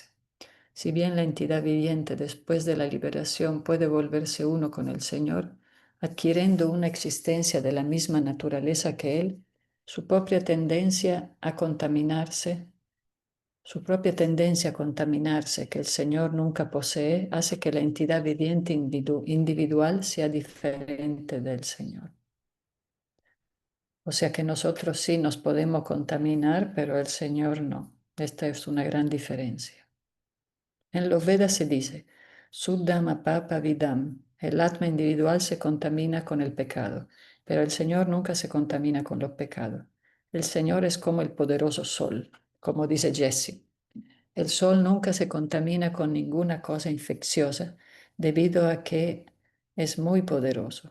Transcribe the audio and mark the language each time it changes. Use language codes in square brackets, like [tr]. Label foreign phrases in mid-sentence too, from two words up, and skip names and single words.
[es] Si bien la entidad viviente después de la liberación puede volverse uno con el Señor, adquiriendo una existencia de la misma naturaleza que Él, su propia tendencia a contaminarse que el Señor nunca posee, hace que la entidad viviente individual sea diferente del Señor. O sea que nosotros sí nos podemos contaminar, pero el Señor no. Esta es una gran diferencia. En los Vedas se dice, [sa] शुद्धम् अपाप विद्धम्, [es] el atma individual se contamina con el pecado, pero el Señor nunca se contamina con los pecados. El Señor es como el poderoso sol, como dice Jesse. El sol nunca se contamina con ninguna cosa infecciosa debido a que es muy poderoso.